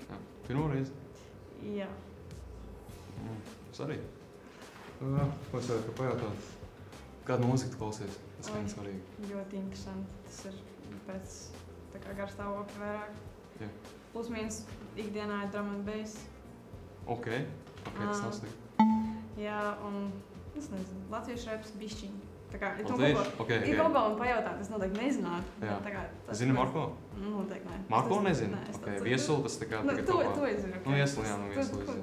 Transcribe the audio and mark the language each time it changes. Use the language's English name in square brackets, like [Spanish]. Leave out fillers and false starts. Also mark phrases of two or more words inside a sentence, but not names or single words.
[Latvian] Jā. Pirmo reizi? Jā. Es arī. Ko es varu pajautāt? Kādu mūziku tu klausies? Tas gan svarīgi. Ļoti interesanti. Tas ir pēc tā kā garstāvokļa vairāk. Jā. Plus mīnus ikdienā ir [English] drum and bass. [Latvian] Ok, tas nav slikti. Jā, un es nezinu, latviešu reps bišķiņi. Tā kā, ja tu Latviešu? kaut Ok. ko kaut man pajautāt, es noteikti nezinātu. Jā. Tā kā, tas Zini Marko? Noteikti nē. Marko Es nezinu? nē, es Ok, tāds- Viesulu tas tā kā Nu, tagad to kopā. es zinu. Nu, Viesulu, jā, nu, Viesulu es zinu.